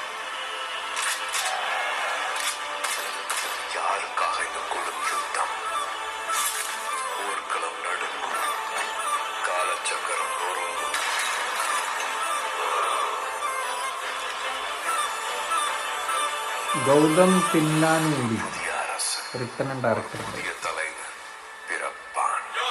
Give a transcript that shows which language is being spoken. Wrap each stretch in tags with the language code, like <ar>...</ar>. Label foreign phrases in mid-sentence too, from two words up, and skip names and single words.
<ta>யாருக்காக இந்த கொடும் யுத்தம்? ஊர்க்களம் நடுங்கும், காலச்சக்கரம் நொறுங்கும்.</ta> <en>ഗൗതം തിന്നാനൂരി, written and director.</en> <ta>புதிய தலைவர் பிறப்பான்.</ta>